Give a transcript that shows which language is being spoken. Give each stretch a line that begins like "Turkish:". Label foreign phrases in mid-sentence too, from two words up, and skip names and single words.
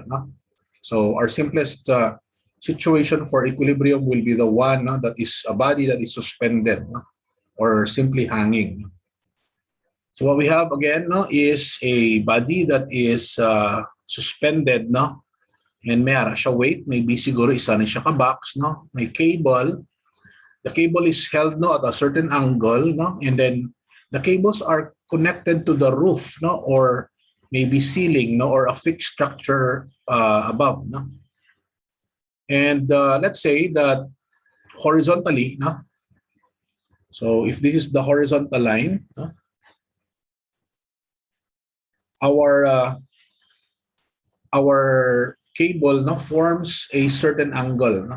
English: So our simplest situation for equilibrium will be the one that is a body that is suspended or simply hanging. So what we have again is a body that is suspended and
Hiligaynon: may ara siya weight, maybe siguro isa na siya ka-box, may cable.
English: The cable is held at a certain angle, and then the cables are connected to the roof, or maybe ceiling, or a fixed structure above. And let's say that horizontally, so if this is the horizontal line, our cable forms a certain angle.